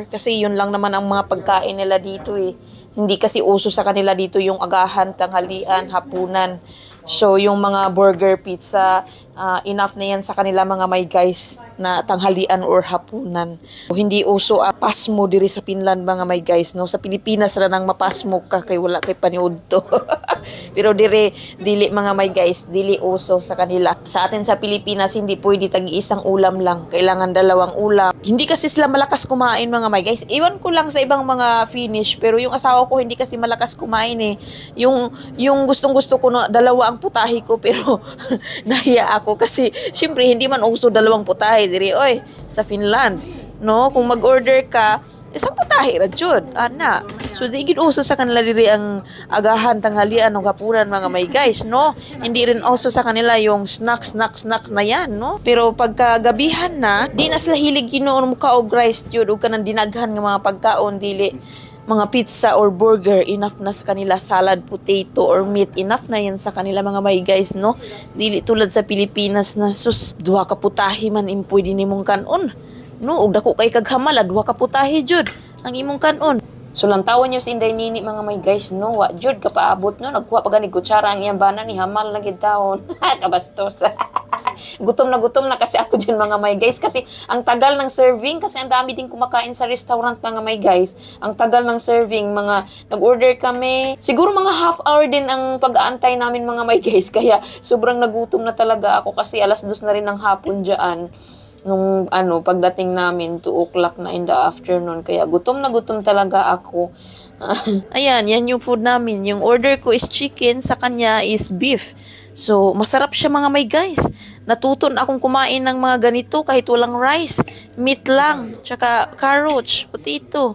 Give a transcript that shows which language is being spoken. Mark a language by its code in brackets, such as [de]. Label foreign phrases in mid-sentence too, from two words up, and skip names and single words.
[tl] Kasi yun lang naman ang mga pagkain nila dito eh. Hindi kasi uso sa kanila dito yung agahan, tanghalian, hapunan. So yung mga burger, pizza, enough na yan sa kanila mga may guys na tanghalian or hapunan. [ceb] Hindi uso pasmo diri sa Finland mga may guys, no? Sa Pilipinas ra nang mapasmo ka kay wala kay paniud to. Pero dili mga may guys, dili uso sa kanila. [tl] Sa atin sa Pilipinas hindi pwede tag-iisang ulam lang, kailangan dalawang ulam. Hindi kasi sila malakas kumain mga may guys. Iwan ko lang sa ibang mga Finnish, pero yung asawa ko hindi kasi malakas kumain eh. Yung gustong-gusto ko na dalawa ang putahe ko, pero nahiya ako kasi syempre hindi man uso dalawang putahe [ceb] diri oy [tl] sa Finland, no? [ceb] Kung mag-order ka isang putahe ra jud ana. So di gid uso sa kanila diri ang agahan, tanghalian ug hapunan mga may guys, no? [tl] Hindi rin uso sa kanila yung snacks na yan, no? [ceb] Pero pagka gabihan na, di na sila hilig ginuon mo ka og rice jud ug kanang dinaghan nga mga pagkaon, dili mga [en] pizza or burger, [ceb] enough na sa kanila. [en] Salad, potato, or meat, [tl] enough na yan sa kanila mga may guys, no? [ceb] Dili tulad sa Pilipinas na sus, duha ka putahe man pwede nimong kanon, no? Ug dako kay kaghamala, duha ka putahe jud ang imong kanon. So lantawan niyo si Inday Nini mga may guys, no? Wa jud ka paabot no, nagkuha pa gani kutsara ang iyang bana ni hamal na gid taon. Kabastos. [tl] Gutom na kasi ako dyan mga may guys kasi ang tagal ng serving kasi ang dami din kumakain sa restaurant mga may guys. Ang tagal ng serving, mga nag-order kami, siguro mga [en] half hour [tl] din ang pag-aantay namin mga may guys, kaya sobrang nagutom na talaga ako kasi 2:00 na rin ng hapon dyan nung pagdating namin 2 o'clock na [en] in the afternoon, [tl] kaya gutom na gutom talaga ako. Ayan, yan yung food namin. Yung order ko [en] is chicken, [tl] sa kanya [en] is beef. [tl] So, masarap siya mga may guys. Natuton akong kumain ng mga ganito kahit walang rice. Meat lang, tsaka [en] carrots, potato.